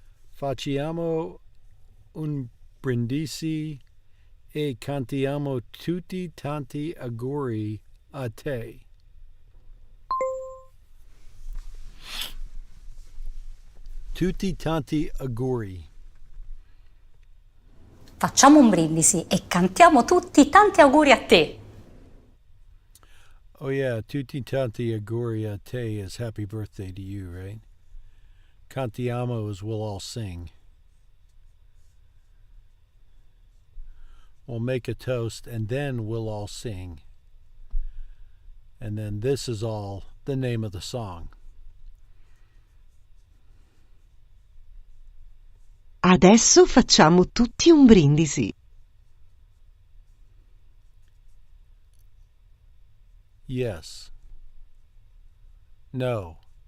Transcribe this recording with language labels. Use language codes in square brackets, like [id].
[it] Facciamo un brindisi e cantiamo tutti tanti auguri a te. Tutti tanti auguri. Facciamo un brindisi e cantiamo tutti tanti auguri a te. [en] Oh yeah, [it] tutti tanti auguri a te [en] is happy birthday to you, right? Cantiamo is we'll all sing. We'll make a toast and then we'll all sing. And then this is all the name of the song. [it] Adesso facciamo tutti un brindisi. [en] Yes. No.